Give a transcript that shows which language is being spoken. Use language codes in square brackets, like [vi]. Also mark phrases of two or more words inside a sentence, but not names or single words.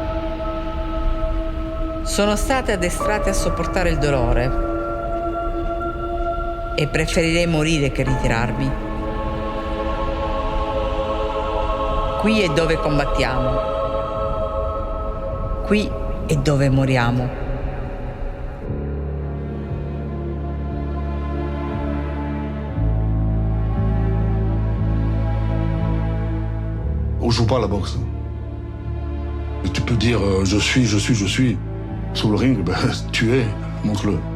[it] Sono state addestrate a sopportare il dolore e preferirei morire che ritirarmi. Qui è dove combattiamo, qui è dove moriamo. [fr] On joue pas à la boxe. Tu peux dire je suis. Sur le ring, ben, tu es, montre-le.